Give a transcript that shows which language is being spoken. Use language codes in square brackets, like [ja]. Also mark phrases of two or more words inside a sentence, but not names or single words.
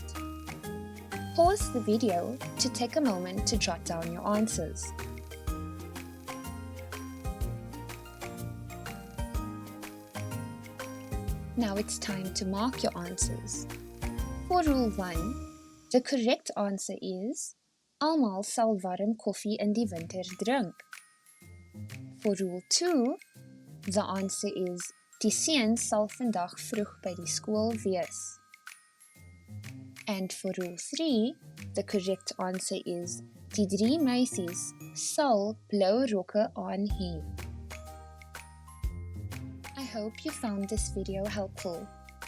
[en] Pause the video to take a moment to jot down your answers. Now it's time to mark your answers. For Rule 1, the correct answer is [af] almal sal warm koffie in die winter drink. [en] For Rule 2, the answer is [af] die seuns sal vandag vroeg by die skool wees. [en] And for Rule 3, the correct answer is [af] die 3 meisies sal blou rokke aan hê. [en] I hope you found this video helpful.